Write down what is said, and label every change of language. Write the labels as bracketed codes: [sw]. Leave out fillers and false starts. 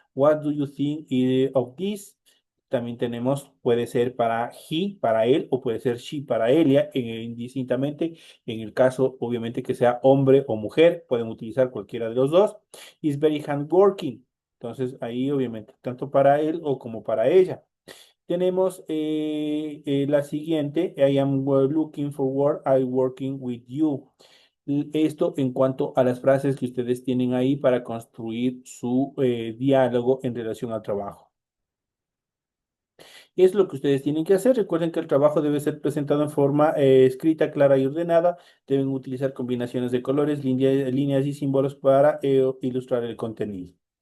[en] What do you think of this? [es] También tenemos, puede ser para he, para él, o puede ser she, para ella, indistintamente. En el caso, obviamente, que sea hombre o mujer, pueden utilizar cualquiera de los dos. [en] Is very hardworking. [es] Entonces, ahí, obviamente, tanto para él o como para ella. Tenemos la siguiente, [en] I am looking forward, I working with you. [es] Esto en cuanto a las frases que ustedes tienen ahí para construir su diálogo en relación al trabajo. Es lo que ustedes tienen que hacer. Recuerden que el trabajo debe ser presentado en forma escrita, clara y ordenada. Deben utilizar combinaciones de colores, líneas y símbolos para ilustrar el contenido.